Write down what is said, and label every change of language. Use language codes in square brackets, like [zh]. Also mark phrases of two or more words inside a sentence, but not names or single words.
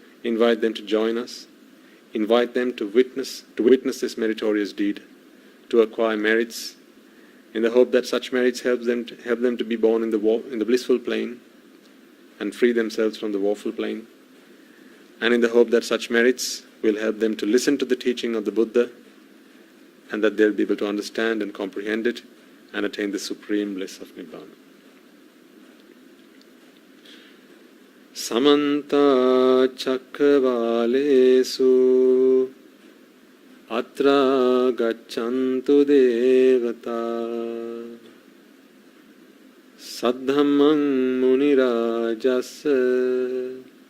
[en] Invite them to join us invite them to witness this meritorious deed, to acquire merits, in the hope that such merits help them to be born in the blissful plane and free themselves from the woeful plane, and in the hope that such merits will help them to listen to the teaching of the Buddha, and that they'll be able to understand and comprehend it and attain the supreme bliss of Nibbana. [pi] Samanta Chakravalesu Atra Gachantu Devata Saddhammang Munirajasa